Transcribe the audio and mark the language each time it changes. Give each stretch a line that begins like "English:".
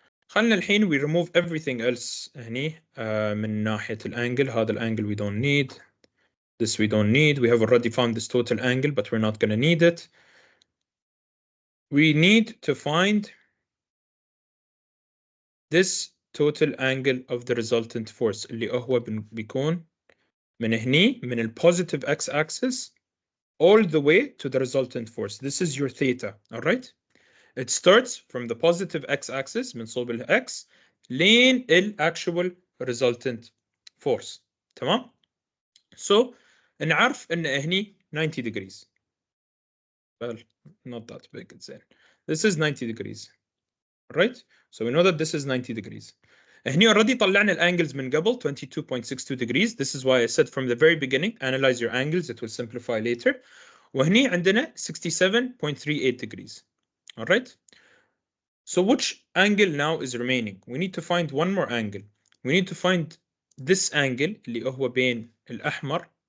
Arabic: خلنا الحين
English: we remove everything else
Arabic: هني من ناحية الانجل.
English: هذا الانجل we don't need. This we don't need. We have already found this total angle, but we're not going to need it. We need to find this total angle of the resultant force
Arabic: اللي هو بيكون من هني من ال
English: positive x-axis all the way to the resultant force. This is your theta, all right? It starts from the positive x-axis
Arabic: من صوب ال x لين ال
English: actual resultant force. تمام؟ So نعرف إن هني 90 degrees. Well, not that big, it's in. This is 90 degrees. Right? So we know that this is 90 degrees.
Arabic: هني already طلعنا الangles من قبل
English: 22.62 degrees. This is why I said from the very beginning, analyze your angles, it will simplify later.
Arabic: وهني عندنا
English: 67.38 degrees. All right? So which angle now is remaining? We need to find one more angle. We need to find this angle
Arabic: اللي هو بين الأحمر.